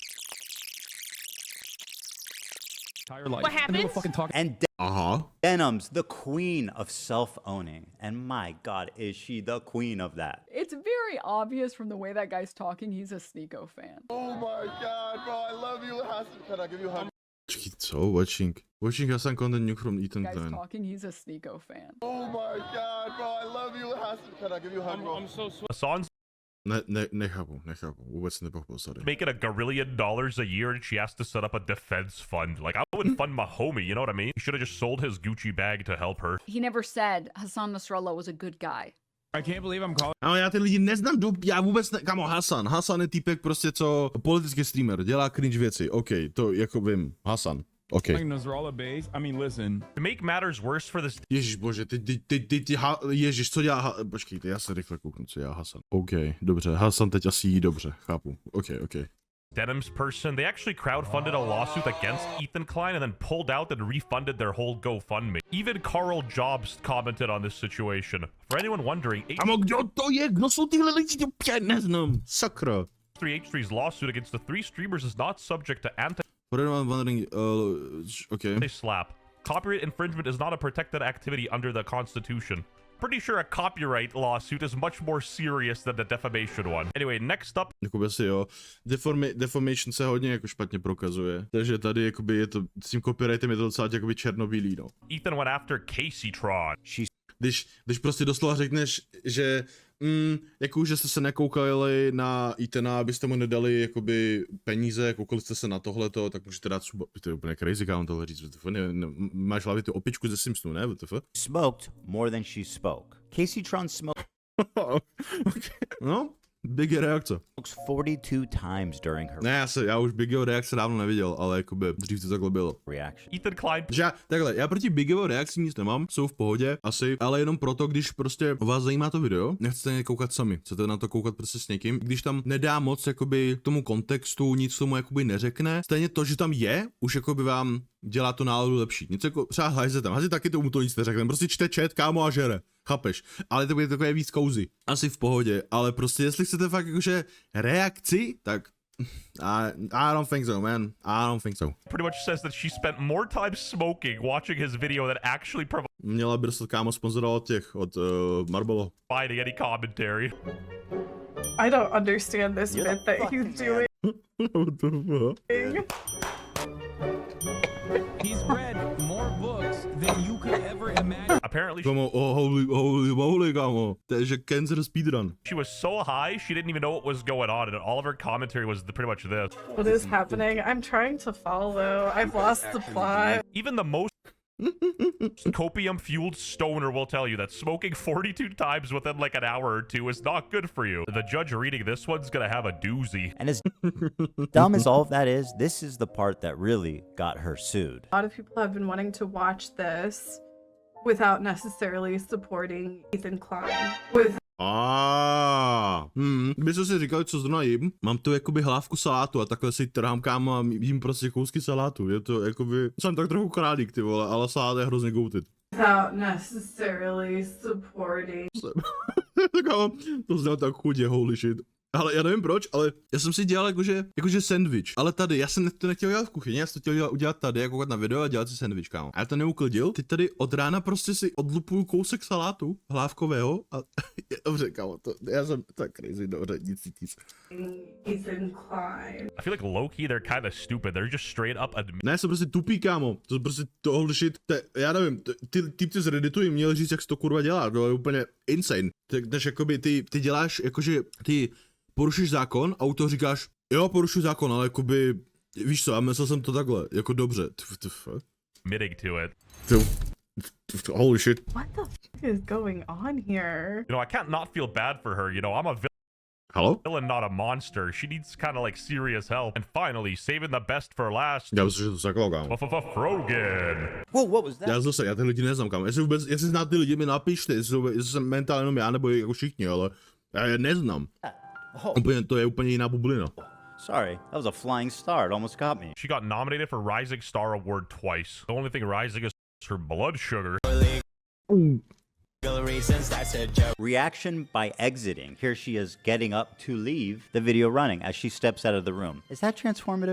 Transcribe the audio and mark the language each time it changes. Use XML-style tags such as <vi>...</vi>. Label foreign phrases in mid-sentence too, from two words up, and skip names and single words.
<en>What happened? And Aha. Denim's the queen of self-owning. And my God, is she the queen of that? It's very obvious from the way that guy's talking, he's a Sneeko fan. Oh my god, bro, I love you, Hassan. Can I give you a hug?</en> <cs>Počkej, co?</cs> <en>Watching Hassan content nuke from Ethan Guy's Klein. talking, he's a Sneeko fan. Oh my god, bro, I love you, Hassan. Can I give you a hug, bro? Hassan's</en> <cs>Nechápu, vůbec nepochopil,</cs> <en>sorry. making $1 gazillion a year and she has to set up a defense fund. Like, I would fund my homie, you know what I mean? He should have just sold his Gucci bag to help her. He never said Hassan Nasrallah was a good guy. I can't believe I'm calling</en> <cs>Ale já ty lidi neznám, já vůbec kámo, Hassan je týpek prostě, co politický streamer, dělá cringe věci, OK, to jako vím,</cs> <en>Hassan. OK. Nasrallah base. I mean, listen. To make matters worse for this</en> <cs>Ježíš bože, Ježíš, co dělá, počkejte, já se rychle kouknu, co dělá Hassan. OK, dobře, Hassan teď asi jí dobře, chápu, OK.</cs> <en>Denim's person, they actually crowdfunded a lawsuit against Ethan Klein and then pulled out and refunded their whole GoFundMe. Even Carl Jobs commented on this situation. For anyone wondering,</en> <cs>Kámo, kdo to je? Kdo jsou tyhle lidi? Já neznám, sakra.</cs> <en>H3H3's lawsuit against the three streamers is not subject to For anyone wondering, OK. anti-slap. Copyright infringement is not a protected activity under the Constitution. Pretty sure a copyright lawsuit is much more serious than the defamation one. Anyway, next up,</en> <cs>Jakoby asi jo, deformation se hodně jako špatně prokazuje, takže tady jakoby je to, s tím copyrightem je to docela jakoby černobílý, no.</cs> <en>Ethan went after Casey Tron.</en> <cs>Když prostě doslova řekneš, že jako že jste se nekoukali na Ethana, abyste mu nedali jakoby peníze, koukali jste se na tohleto, tak můžete dát to je úplně crazy, kámo tohle říct, máš hlavě tu opičku ze Simpsonu, ne, WTF?</cs> <en>Smoked more than she spoke. Casey Tron smokes</en> <cs>Okay. No, Biggie reakce.</cs> <en>42 times during her</en> <cs>Ne, já už Biggieho reakce dávno neviděl, ale jakoby dřív to takhle bylo.</cs> <en>reaction. Ethan Klein</en> <cs>Že já proti Biggieho reakci nic nemám, jsou v pohodě, asi, ale jenom proto, když prostě vás zajímá to video, nechcete na ně koukat sami, chcete na to koukat prostě s někým, když tam nedá moc jakoby k tomu kontextu, nic tomu jakoby neřekne, stejně to, že tam je, už jakoby vám dělá to náladu lepší. Nic jako třeba Hajze taky tomu to nic neřekne, prostě čte chat, kámo a žere. chápeš? Ale to bude takové víc kouzy. Asi v pohodě, ale prostě jestli chcete fakt jakože reakci, tak</cs> <en>I don't think so, man. I don't think so. Pretty much says that she spent more time smoking watching his video than actually</en> <cs>Měla by dostat kámo sponzorovat od Marbolo.</cs> <en>providing any commentary. I don't understand this bit that he's doing. What the fuck? He's read more books than you could ever imagine. Apparently,</en> <cs>Kámo, holy kámo. To je že</cs> <en>cancer speedrun. she was so high she didn't even know what was going on, and all of her commentary was pretty much this. What is happening? I'm trying to follow. I've lost the plot. Even the most copium-fueled stoner will tell you that smoking 42 times within like an hour or two is not good for you. The judge reading this one's gonna have a doozy. And as dumb as all of that is, this is the part that really got her sued. A lot of people have been wanting to watch this without necessarily supporting Ethan Klein. With</en> <cs>By se si říkali, co zrovna jím. Mám tu jakoby hlávku salátu a takhle si trhám kámo a jím prostě kousky salátu. Je to jakoby, jsem tak trochu králík ty vole, ale salát je hrozně goutit.</cs> <en>without necessarily supporting.</en> <cs>Kámo, to znělo tak chudě,</cs> <en>holy shit.</en> <cs>Ale já nevím proč, ale já jsem si dělal jakože sandwich. Ale tady, já jsem to nechtěl dělat v kuchyni, já jsem to chtěl udělat tady, jako na video a dělat si sandwich, kámo. A já to neuklidil, teď tady od rána prostě si odlupuju kousek salátu hlávkového a dobře, kámo, to, já jsem tak crazy, dobře, nic.</cs> <en>Ethan Klein. I feel like low-key they're kind of stupid. They're just straight up</en> <cs>Ne, jsem prostě tupý, kámo, to prostě to</cs> <en>holy shit,</en> <cs>já nevím, ty týpci z Redditu jim měli říct, jak se to kurva dělá, to je úplně insane. Takže jakoby ty děláš, jakože ty porušíš zákon a u toho říkáš, jo, porušuji zákon, ale jakoby, víš co, a myslel jsem to takhle, jako dobře.</cs> <en>admitting to it. Holy shit. What the fuck is going on here? You know, I can't not feel bad for her. You know, I'm a Halo? villain, not a monster. She needs kind of like serious help. And finally, saving the best for last.</en> <cs>Já myslím, že to saklo, kámo.</cs> <en>Frogan. Whoa, what was that?</en> <cs>Já ty lidi neznám, kámo. Jestli znáte ty lidi, mi napište, jestli jsem mentálně jenom já, nebo jako všichni, ale já je neznám. To je úplně jiná bublina.</cs> <en>Sorry, that was a flying start. Almost got me. She got nominated for Rising Star Award twice. The only thing rising is her blood sugar. Reaction by exiting. Here she is getting up to leave the video running as she steps out of the room. Is that transformative?</en>